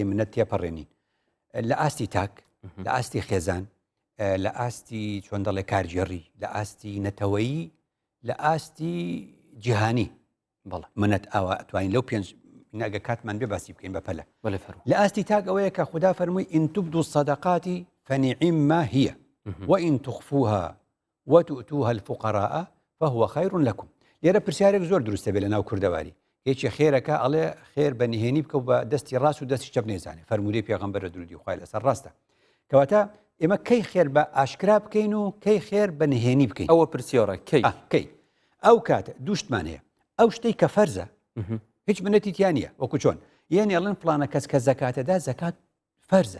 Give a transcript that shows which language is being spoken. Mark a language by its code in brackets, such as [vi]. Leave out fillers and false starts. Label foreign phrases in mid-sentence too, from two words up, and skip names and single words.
[ckb] منەت تێپەڕێنین لە ئاستی تاک لە ئاستی خێزان لە ئاستی چۆن دەڵێ کارجێڕی لە ئاستی نەتەوەیی لە ئاستی جیهانی بەڵێ منەت ئاوە ئەتوانین لەو پێنج ناگە کاتمان بێ باسی بکەین بەپەلە لە ئاستی تاک ئەوەیە کە خوددا فەرمووی [ar] ئین تبدوا الصدقات فنعما هي وإن تخفوها وتؤتوها الفقراء فهو خير لكم. [ckb] لێرە پرسیارێک زۆر دروستە بێ لە ناو کوردەواری هیچی خێرەکە ئەڵێ خێر بە نهێنی بکە و بە دەستی ڕاست و دەستی چەپ نێزانێ فەرموودەی پێغەمبەر درودی و خوای لەسەر ڕاستە کەواتە ئێمە کەی خێر بە ئاشکرا بکەین و کەی خێر بە نهێنی بکەین ئەوە پرسیارە کەی ئەو کاتە دووشتمان هەیە ئەو شتەی کە فەرزە هیچ منەتی تیان نیە وەکو چۆن یعنی ئەڵێن فڵانە کەس کە زەکاتەدا زەکات فەرزە